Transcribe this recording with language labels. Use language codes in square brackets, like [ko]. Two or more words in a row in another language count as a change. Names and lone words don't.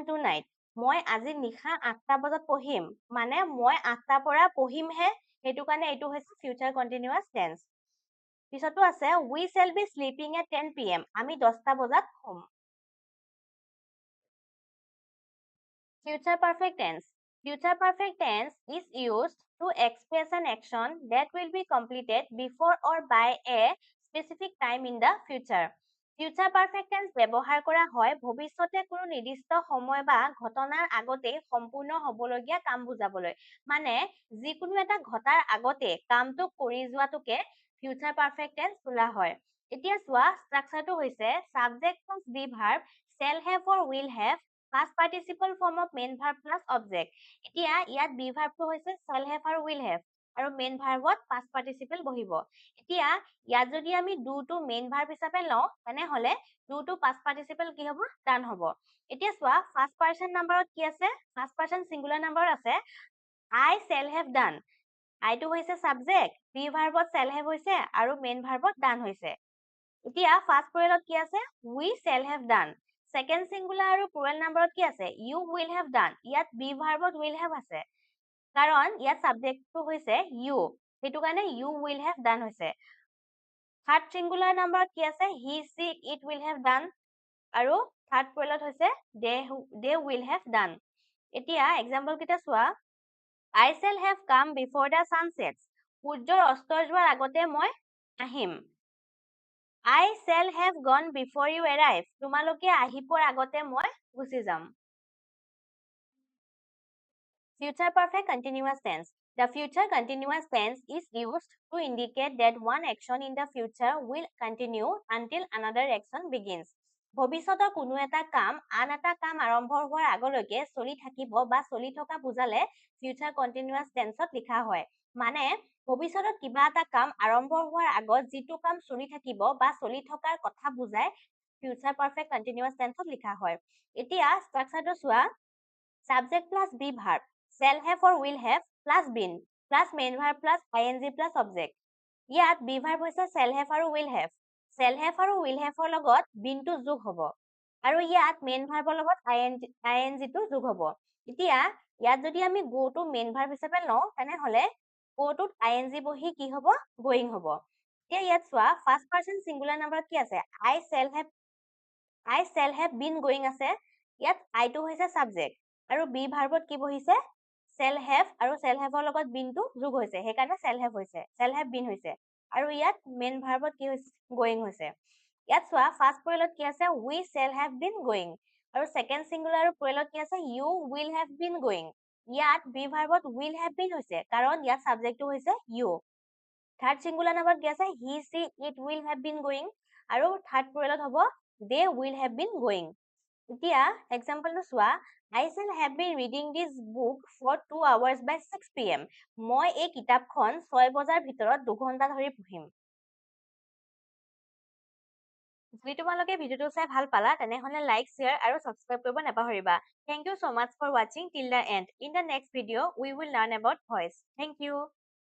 [as] tonight মই আজি নিশা 8টা বজাত পঢ়িম মানে মই 8টাৰ পৰা পঢ়িমহে সেইটো কাৰণে এইটো হৈছে [en] future continuous tense [as] পিছতো আছে [en] we shall be sleeping at 10 p.m. [as] আমি 10টা বজাত শুম [en] Future perfect tense. Future perfect tense is used to express an action that will be completed before or by a specific time in the future. Future perfect tense [as] ব্যৱহাৰ কৰা হয় ভৱিষ্যতে কোনো নিৰ্দিষ্ট সময় বা ঘটনাৰ আগতে সম্পূৰ্ণ হ'বলগীয়া কাম বুজাবলৈ মানে যিকোনো এটা ঘটাৰ আগতে কামটো কৰি যোৱাটোকে [en] future perfect tense [as] বোলা হয় এতিয়া চোৱা ষ্ট্ৰাকচাৰটো হৈছে [en] subject plus be verb shall have or will have past participle form of main verb plus object [as] এতিয়া ইয়াত [en] be verb [as] টো হৈছে [en] shall have [as] আৰু [en] will have [as] আৰু [en] main verbত past participle [as] বহিব এতিয়া ইয়াত যদি আমি do টো [en] main verb [as] হিচাপে লওঁ তেনেহলে do টো [en] past participle [as] কি হ'ব done হ'ব এতিয়া চোৱা [en] first person [as] নাম্বাৰত কি আছে [en] first person singular [as] নাম্বাৰত আছে [en] I shall have done [as] I টো হৈছে subject [en] be verbত shall have [as] হৈছে আৰু main [en] verbত done [as] হৈছে এতিয়া [en] first pluralত [as] কি আছে [en] we shall have done second singular [as] আৰু plural নাম্বাৰত কি আছে [en] you will have done [as] ইয়াত [en] be verbত will have [as] আছে কাৰণ ইয়াত subjectটো হৈছে you সেইটো কাৰণে [en] you will have done [as] হৈছে [en] third singular [as] নাম্বাৰত কি আছে [en] he she it will have done [as] আৰু [en] third pluralত [as] হৈছে [en] they will have done [as] এতিয়া example কেইটা চোৱা [en] I shall have come before the sun sets [as] সূৰ্যৰ অস্ত যোৱাৰ আগতে মই আহিম [en] I shall have gone before you arrive. [as] তোমালোকে আহি পোৱাৰ আগতে মই গুচি যাম। [en] Future perfect continuous tense. The future continuous tense is used to indicate that one action in the future will continue until another action begins. [as] ভৱিষ্যতৰ কোনো এটা কাম আন এটা কাম আৰম্ভ হোৱাৰ আগলৈকে চলি থাকিব বা চলি থকা বুজালে [en] future continuous tenseত [as] লিখা হয়। মানে ভৱিষ্যতত কিবা এটা কাম আৰম্ভ হোৱাৰ আগত যিটো কাম চলি থাকিব বা চলি থকাৰ কথা বুজাই [en] future perfect continuous tenseত [as] লিখা হয় এতিয়া ষ্ট্ৰাকচাৰটো চোৱা [en] subject plus be verb shall have or will have plus been plus main verb plus ing plus object [as] ইয়াত [en] be verb [as] হৈছে [en] shall have [as] আৰু [en] will have [as] আৰু [en] will have [as] ৰ লগত been টো যোগ হ'ব আৰু ইয়াত [en] main verb [as] ৰ লগত ing টো যোগ হ'ব এতিয়া ইয়াত যদি আমি [en] go to main verb [as] হিচাপে লওঁ তেনেহলে go টোত ing বহি কি হ'ব going হ'ব এতিয়া ইয়াত চোৱা [en] first person singular [as] নাম্বাৰত কি আছে [en] I shall have been going [as] আছে ইয়াত I টো হৈছে subject আৰু [en] be verbত [as] কি বহিছে [en] shall have [as] আৰু [en] shall have [as] ৰ লগত been টো যোগ হৈছে সেইকাৰণে [en] shall have been [as] হৈছে আৰু ইয়াত [en] main verbত [as] কি হৈছে going হৈছে ইয়াত চোৱা [en] first pluralত [as] কি আছে [en] we shall have been going [as] আৰু [en] second singular [as] আৰু pluralত কি আছে [en] you will have been going [as] ইয়াত [en] be verbত will have been [as] হৈছে কাৰণ ইয়াত subjectটো হৈছে you [en] third singular [as] নাম্বাৰত কি আছে [en] he she it will have been going [as] আৰু [en] third pluralত [as] হ'ব [en] they will have been going [as] এতিয়া এক্সাম্পলটো চোৱা, [en] I shall have been reading this book for 2 hours by 6 p.m. [as] মই এই কিতাপখন 6 বজাৰ ভিতৰত 2 ঘণ্টা ধৰি পঢ়িম। যদি তোমালোকে ভিডিঅ'টো চাই ভাল পালা তেনেহ'লে লাইক, শ্বেয়াৰ আৰু ছাবস্ক্ৰাইব কৰিব নাপাহৰিবা। [en] Thank you so much for watching till the end. In the next video, we will learn about voice. Thank you.